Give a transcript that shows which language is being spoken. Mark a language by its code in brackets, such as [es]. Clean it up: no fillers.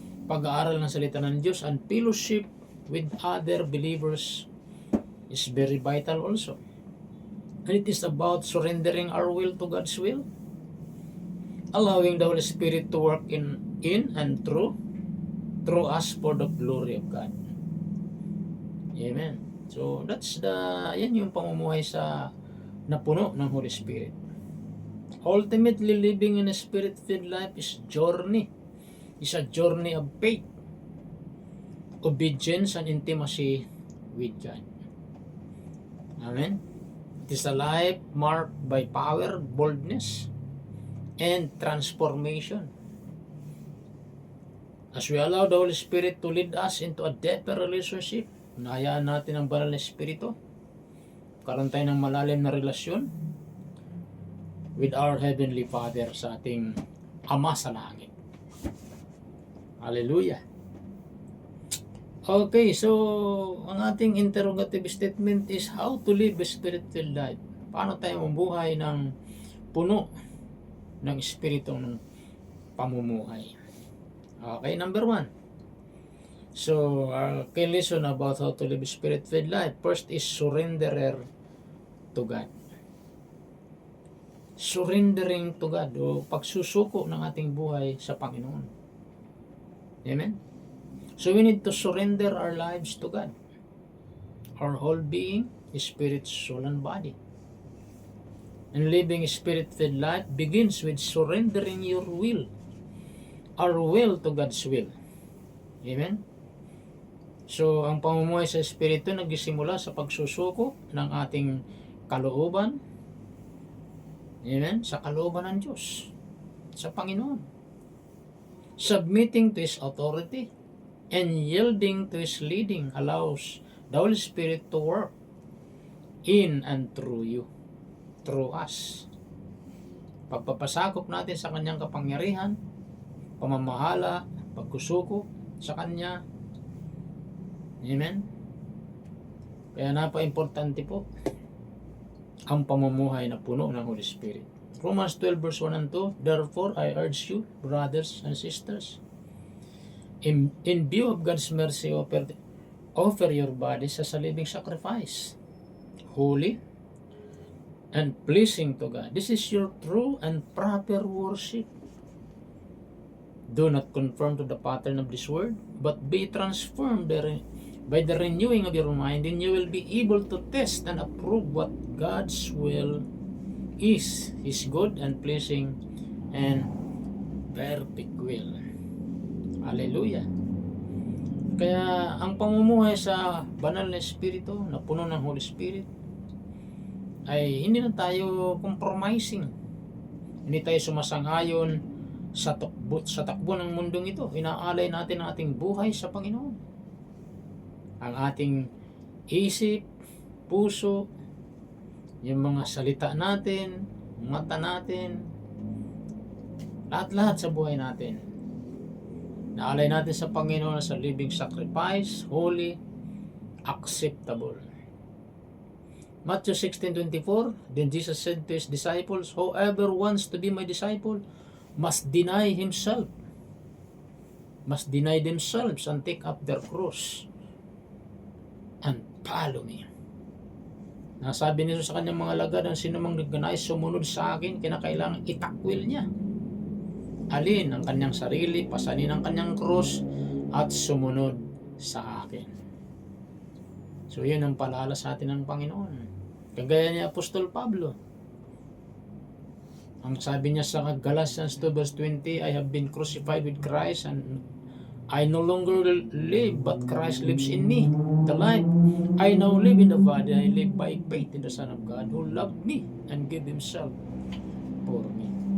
[tl] Pag-aaral ng salita ng Diyos, [en] and fellowship with other believers is very vital also. And it is about surrendering our will to God's will, allowing the Holy Spirit to work in and through us for the glory of God. Amen. So that's [tl] yan yung pamumuhay sa napuno ng Holy Spirit. [en] Ultimately, living in a Spirit-filled life is a journey of faith, obedience, and intimacy with God. Amen. It is a life marked by power, boldness, and transformation. As we allow the Holy Spirit to lead us into a deeper relationship, [tl] nahayaan natin ang banal na Espiritu, karoon tayo ng malalim na relasyon [en] with our Heavenly Father, [tl] sa ating Ama sa langit. Hallelujah. [en] Okay, so [tl] ang ating [en] interrogative statement is how to live a Spirit-filled life. [tl] Paano tayo mabuhay ng puno ng Espiritu ng pamumuhay? [en] Okay, number 1. So, [tl] kay [en] lesson about how to live a Spirit-filled life. First is surrender to God. surrendering to God [tl] o pagsusuko ng ating buhay sa Panginoon. [en] Amen? So we need to surrender our lives to God. Our whole being, spirit, soul, and body. And living a spirit-filled life begins with surrendering your will, our will to God's will. Amen? [tl] So, ang pamumuhay sa Espiritu nagsisimula sa pagsusuko ng ating kalooban. Amen? Sa kalooban ng Diyos. Sa Panginoon. [en] Submitting to His authority and yielding to His leading allows the Holy Spirit to work in and through you. Through us. [tl] Pagpapasakop natin sa Kanyang kapangyarihan, pamamahala, pagkusuko sa Kanya. Amen? Kaya napaka-importante po ang pamumuhay na puno ng Holy Spirit. [en] Romans 12 verse 1 and 2, therefore I urge you, brothers and sisters, in view of God's mercy, offer your bodies as a living sacrifice, holy and pleasing to God. This is your true and proper worship. Do not conform to the pattern of this world, but be transformed by the renewing of your mind, and you will be able to test and approve what God's will is, His good and pleasing and perfect will. Hallelujah. [tl] Kaya ang pamumuhay sa banal na Espiritu na puno ng Holy Spirit ay hindi na tayo compromising. Hindi tayo sumasang-ayon sa takbo ng mundong ito. Inaalay natin ang ating buhay sa Panginoon. Ang ating isip, puso, yung mga salita natin, mata natin, lahat-lahat sa buhay natin. Naalay natin sa Panginoon sa [en] living sacrifice, holy, acceptable. Matthew 16:24, then Jesus said to His disciples, whoever wants to be my disciple must deny himself, must deny themselves and take up their cross and follow me. [tl] Nasabi nito sa kanyang mga lagad, ang sinumang nagnanais sumunod sa akin, kinakailangan itakwil niya. Alin ang kanyang sarili, pasanin ang kanyang cross, at sumunod sa akin. So yun ang paalala sa atin ng Panginoon. Kagaya ni Apostol Pablo. Ang sabi niya sa [en] Galatians 2 verse 20, I have been crucified with Christ, and I no longer live, but Christ lives in me. The life I now live in the body, I live by faith in the Son of God who loved me and gave Himself for me.